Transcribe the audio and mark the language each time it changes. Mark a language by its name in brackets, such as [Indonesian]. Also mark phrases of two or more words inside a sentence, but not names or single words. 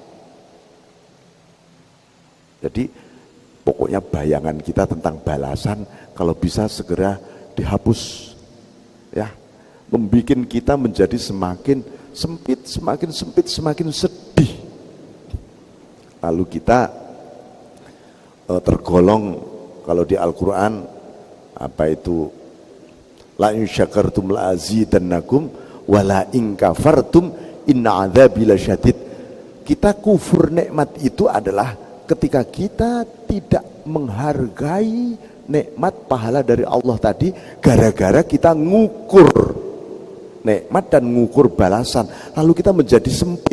[Indonesian] Jadi pokoknya bayangan kita tentang balasan kalau bisa segera dihapus, ya, membikin kita menjadi semakin sempit, semakin sedih. Lalu kita tergolong kalau di Al-Quran apa itu, [Arabic] لئن شكرتم لأزيدنكم ولئن كفرتم إن عذابي لشديد. [Indonesian] Kita kufur nikmat itu adalah ketika kita tidak menghargai nikmat pahala dari Allah tadi, gara-gara kita ngukur nikmat dan ngukur balasan, lalu kita menjadi sempit.